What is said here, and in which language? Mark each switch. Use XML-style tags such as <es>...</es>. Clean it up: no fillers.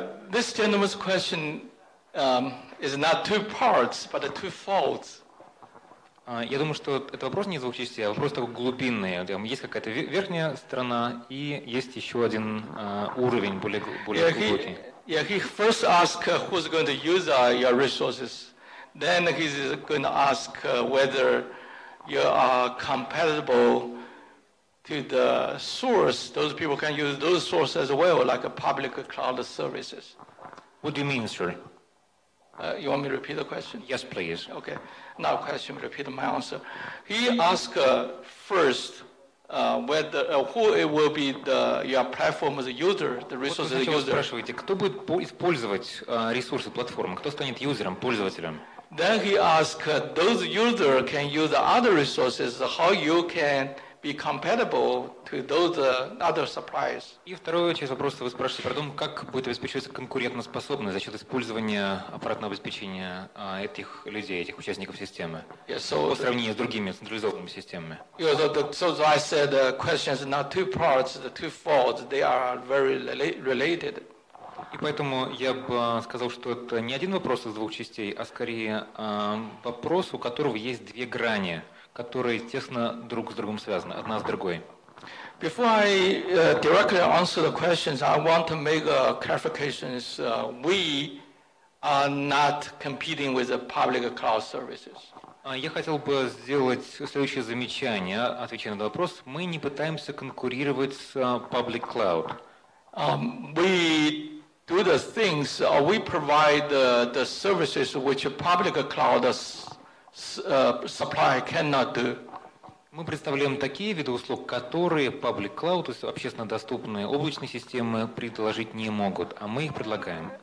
<en>This gentleman's question is not two parts, but two folds.</en> <ru>Я думаю, что это вопрос не из двух частей, а вопрос такой глубинный. Есть какая-то верхняя сторона и есть еще один уровень, более глубокий.</ru> <en>He first asked who's going to use your resources. Then he's going to ask whether you are compatible to the source. Those people can use those sources as well, like a public cloud services. What do you mean, sir? You want me to repeat the question? Yes, please. Okay. Now, question, repeat my answer. He asked first whether who it will be your platform as a user, the resource as a user.</en> <ru>Спрашиваете, кто будет использовать ресурсы платформы, кто станет юзером, пользователем?</ru> <en>Then he asked those users can use the other resources, how you can be compatible to those other suppliers.</en> <ru>И вторую часть вопроса вы спрашиваете про то, как будет обеспечиваться конкурентоспособность за счет использования аппаратного обеспечения этих людей, этих участников системы, по сравнению с другими централизованными системами.</ru> <en>So I said the question is not two parts, the two folds, they are very related.</en> <ru>И поэтому я бы сказал, что это не один вопрос из двух частей, а скорее вопрос, у которого есть две грани, которые тесно друг с другом связаны, одна с другой.</ru> <en>Before I directly answer the questions, I want to make a clarification. We are not competing with the public cloud services.</en> <ru>Я хотел бы сделать следующее замечание, отвечая на этот вопрос. Мы не пытаемся конкурировать с public cloud.</ru> <en>We do the things, we provide the services which a public cloud supply cannot do.</en> <ru>Мы представляем такие виды услуг, которые public cloud, то есть общественно доступные облачные системы, предложить не могут, а мы их предлагаем.</ru>